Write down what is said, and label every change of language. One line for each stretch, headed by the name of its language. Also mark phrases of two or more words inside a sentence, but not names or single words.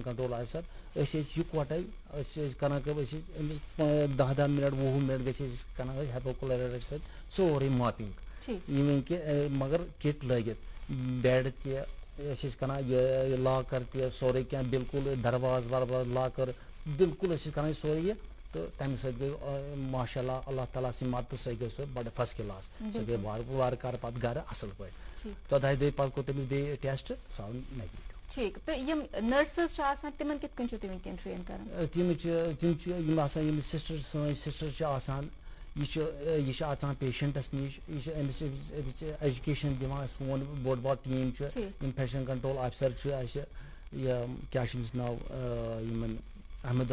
English: control officer
Kashmiri: أسۍ ٲسۍ یِکوَٹے أسۍ ٲسۍ کران کٲم أسۍ ٲسۍ أمِس 10 مِنٹ 20 مِنٹ گٔژھۍ أسۍ کران ٲسۍ ہیپوکلورایٹ سۭتۍ سورُے ماپِنگ یِوٕنۍ کہِ مگر کِٹ لٲگِتھ بیڈ تہِ أسۍ ٲسۍ کران یہِ لاکر تہِ سورُے کینٛہہ بالکل درواز ورواز لاکر بالکل ٲسۍ کران یہِ سورُے یہِ تہٕ تَمہِ سۭتۍ گٔے ماشاء اللہ تعالیٰ سٕنٛدِ مدتہٕ سۭتۍ گٔے سۄ بَڑٕ
English: first class
Kashmiri: سۄ گٔے وارٕ کارٕ پَتہٕ گرٕ اَصٕل پٲٹھۍ 14 دۄہہِ پَتہٕ کوٚر تٔمِس بیٚیہِ ٹیسٹ سُہ آو نیگیٹِو. ٹھیک تو یم نرسز چھِ آسان تِمن کِتھ کٔنۍ چھِو تُہۍ وٕنکٮ۪ن ٹرین کران؟ تِم چھِ یِم آسان یِم سِسٹر سٲنۍ سِسٹر چھِ آسان یہِ چھِ اژان پیشنٹس نِش یہِ چھِ أمِس ایجوکیشن دِوان سون بوٚڑ بار ٹیٖم چھُ
English: infection control officer
Kashmiri: چھُ اَسہِ یہِ کیٛاہ چھُ أمِس ناو یِمن احمد